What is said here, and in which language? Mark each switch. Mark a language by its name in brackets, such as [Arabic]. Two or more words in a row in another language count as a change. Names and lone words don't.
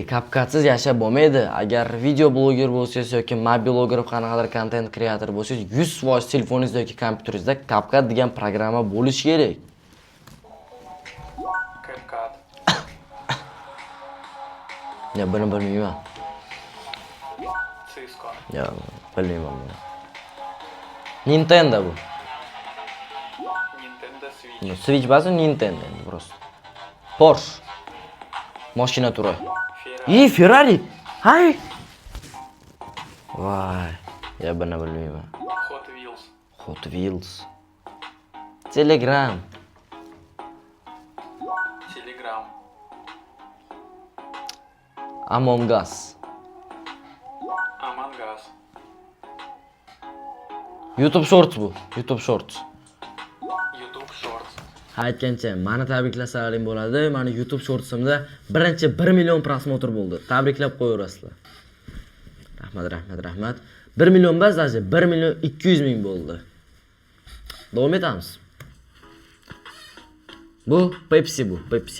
[Uzbek] CapCutsiz yashab bo'lmaydi. Agar video bloger bo'lsangiz yoki mobil bloger qanaqadir [English] content creator [Uzbek] bo'lsangiz, 100% telefoningizda yoki kompyuteringizda CapCut degan programma bo'lishi kerak. CapCut. Ya buni bilmayman. Cisco. Ya bilmayman. Nintendo bu. Nintendo Switch. Switch ba'zi Nintendo просто. Porsche. Mashina turi. Ferrari. Hay. Vay. Ya buni bilmayman. Hot Wheels. Telegram. Among Us. YouTube Shorts bu. YouTube Shorts. Aytgancha, meni tabriklasaring bo'ladi. Meni YouTube Shortsimda birinchi 1 million prosmotr bo'ldi. Tabriklab qo'yaverasizlar. Rahmat. 1 million emas, даже 1 million 200 ming bo'ldi. Davom etamiz. Bu Pepsi.